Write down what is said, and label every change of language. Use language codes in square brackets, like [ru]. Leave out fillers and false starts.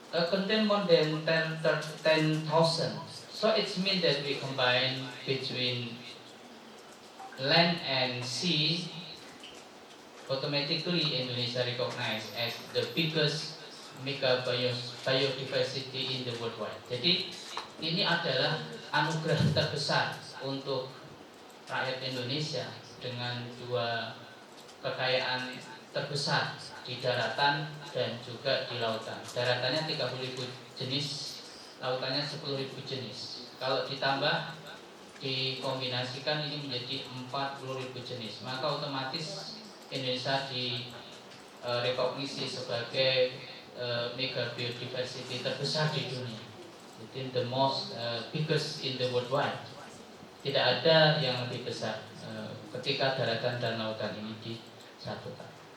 [en] Contain more than 10,000. So it means that we combine between land and sea. Automatically Indonesia recognized as the biggest mega biodiversity in the worldwide. [id] Jadi ini adalah anugerah terbesar untuk rakyat Indonesia dengan dua kekayaan terbesar di daratan dan juga di lautan. Daratannya 30.000 jenis, lautannya 10.000 jenis. Kalau ditambah, dikombinasikan ini menjadi 40.000 jenis. Maka otomatis Indonesia direkognisi sebagai mega biodiversity terbesar di dunia. Jadi [en] the most biggest in the worldwide. [id] Tidak ada yang lebih besar ketika daratan dan lautan ini disatukan.